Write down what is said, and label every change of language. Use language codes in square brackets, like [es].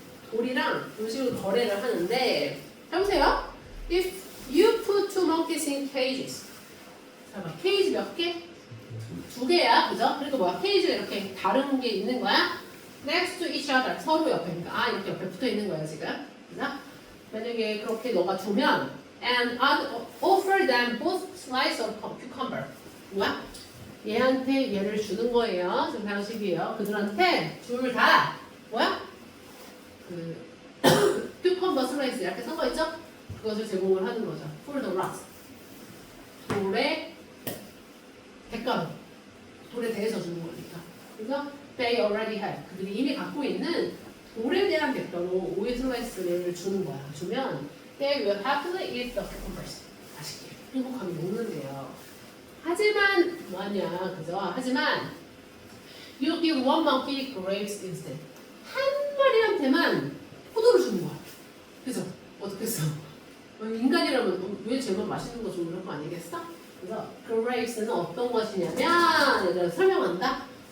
[ko] 돌이랑 음식을 거래를 하는데 해보세요. [en] If you put two monkeys in cages. [ko] 잠깐만, 케이지 몇 개? 2개야, 그죠? 그리고 뭐야? 케이지가 이렇게 다른 게 있는 거야? [en] Next to each other. 서로 옆에. [ko] 그러니까 이렇게 옆에 붙어 있는 거야, 지금. 그죠? [en] 만약에 그렇게 너가 두면 and offer them both slice of cucumber. [ko] 뭐야? 얘한테 얘를 주는 거예요. 지금 방식이에요. 그들한테 둘 다 뭐야? cucumber slice 이렇게 써 있죠? 그것을 제공을 하는 거죠. [en] For the rocks. 돌의 대가로. [ko] 돌에 대해서 주는 거니까. [en] 그래서 they already have. [ko] 그들이 이미 갖고 있는 돌에 대한 대가로 오이 슬라이스를 주는 거야. [en] 주면 they will happily eat the cucumbers. [ko] 맛있게 행복하게 먹는데요. [en] 하지만 뭐하냐, 그죠? 하지만 you give one monkey grapes instead. [ko] 한 마리한테만 포도를 주는 거야. 그죠? 어떻게 써? 인간이라면 왜 쟤만 맛있는 거 주는 그런 거 아니겠어? 그래서 grapes는 어떤 것이냐면 얘들아 설명한다.